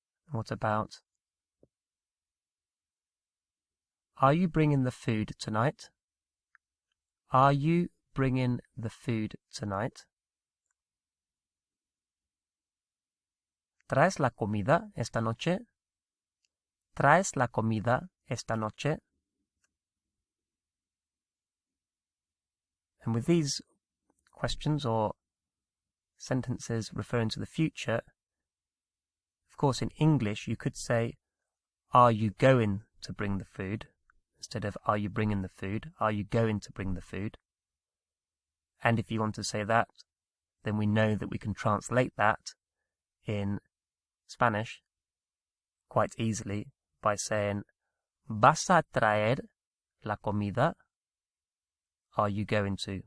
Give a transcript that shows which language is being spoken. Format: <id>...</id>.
<en>What about, are you bringing the food tonight? Are you bringing the food tonight?</en> <es>¿Traes la comida esta noche? ¿Traes la comida esta noche?</es> <en>And with these questions or sentences referring to the future, of course in English you could say, are you going to bring the food? Instead of, are you bringing the food? Are you going to bring the food? And if you want to say that, then we know that we can translate that in Spanish quite easily by saying, ¿Vas a traer la comida? Are you going to?</en>